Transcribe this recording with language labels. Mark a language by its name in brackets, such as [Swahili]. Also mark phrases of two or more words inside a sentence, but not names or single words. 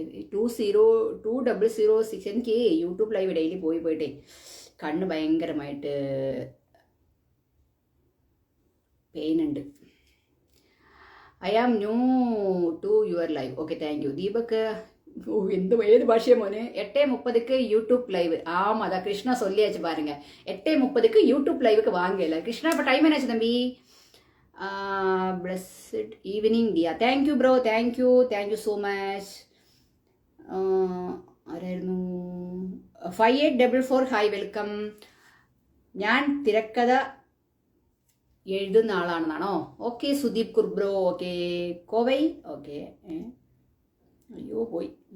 [Malayalam] എനിക്ക് [English] YouTube live daily [Malayalam] പോയിട്ടേ കണ്ണ് ഭയങ്കരമായിട്ട് പെയിൻ ഉണ്ട്. [English] I am new to your live. Okay, thank you. [Malayalam] ദീപക് ഏത് ഭാഷയാണ് മോനെ? 8:30 [English] YouTube live. [Tamil] அதான் கிருஷ்ணா சொல்லியாச்சு பாருங்க. 8:30 யூடியூப் லைவுக்கு வாங்கல கிருஷ்ணா. இப்போ டைம் என்னாச்சு தம்பி? [English] Blessed evening Thiya. Thank you bro, thank you so much. [Malayalam] ആരായിരുന്നു? 5844 [English] hi welcome. [Malayalam] ഞാൻ തിരക്കഥ എഴുതുന്ന ആളാണെന്നാണോ? ഓക്കെ സുദീപ് കുർബ്രോ. ഓക്കെ കോവൈ. ഓക്കെ അയ്യോ പോയി.